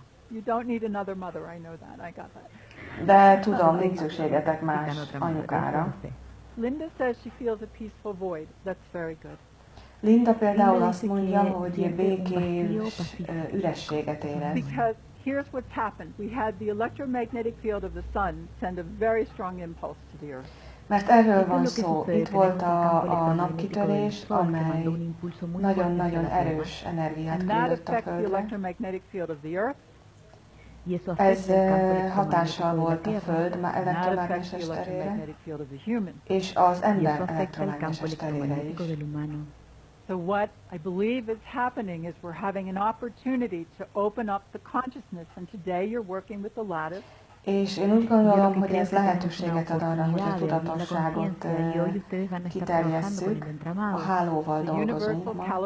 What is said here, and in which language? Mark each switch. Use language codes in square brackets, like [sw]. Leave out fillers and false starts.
[en] You don't need another mother, I know that, I got that. [hu] De tudom, nincs szükségetek más anyukára. [en] Linda says she feels a peaceful void. That's very good. [hu] Linda például azt mondja, hogy békés ürességet érez. [en] Because here's what's happened. We had the electromagnetic field of the sun send a very strong impulse to the earth. [hu] Mert erről van szó. Itt volt a napkitörés, amely nagyon-nagyon erős energiát küldött a Földre. Ez hatással volt a Föld elektromágneses terére, és az ember elektromágneses terére is. [en] So what I believe is happening is we're having an opportunity to open up the consciousness, and today you're working with the lattice. [hu] És én úgy gondolom, hogy ez lehetőséget ad arra, hogy a tudatosságot kiterjesszük, a hálóval dolgozunk ma.